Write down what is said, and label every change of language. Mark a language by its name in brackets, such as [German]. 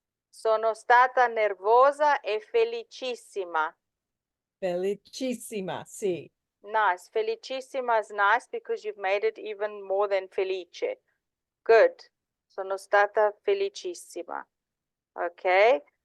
[Italian] Sono stata nervosa e felicissima. Felicissima, sì. [English] Nice. Felicissima is nice because you've made it even more than felice. Good. [Italian] Sono stata felicissima. Ok.